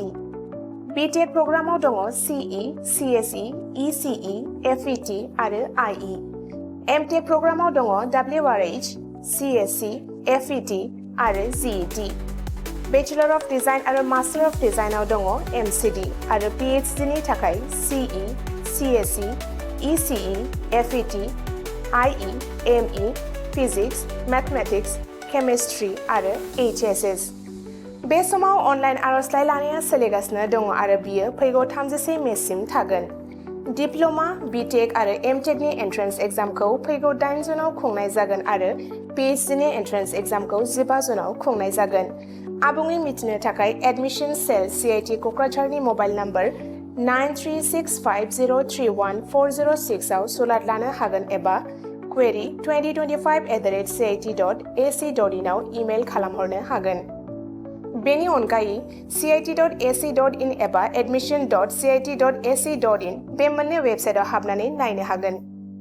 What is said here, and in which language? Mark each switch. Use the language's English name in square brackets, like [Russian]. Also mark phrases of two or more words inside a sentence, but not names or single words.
[Bodo] BTEC प्रग्रामाव दङ CE, CSE, ECE, FET आरो IE। MTEC प्रग्रामाव दङ WRH, CSE, FET आरो GET। [English] Bachelor of Design [Bodo] आरो [English] Master of Design [Bodo] दङ MCD आरो PhD नि थाखाय CE, CSE, ECE, FET, IE, ME, [English] physics, mathematics, chemistry [Bodo] आरो HSS। बे समाव अनलाइन आर'जलाइ लानाया सोलिगासिनो दङ आरो बियो फैगौ 31 मेसिम थागोन। डिप्ल'मा, बिटेक आरो एमटेकनि [English] entrance exam [Bodo] फैगौ 8 जुनाव खुंनाय जागोन आरो PhD नि [English] entrance exam [Bodo] 15 जुनाव खुंनाय जागोन। आबुङै मिथिनो थाखाय [English] admission cell [Bodo] CIT क'क्राझारनि [English] mobile number [Bodo] 9365031406 आव सुलाद लानो हागोन एबा query 2025@cit.ac.in आव इमेल खालामहरनो हागोन। बेनि अनगायै cit.ac.in एबा admission.cit.ac.in बे मोननै वेबसाइटआव हाबनानै नायनो हागोन।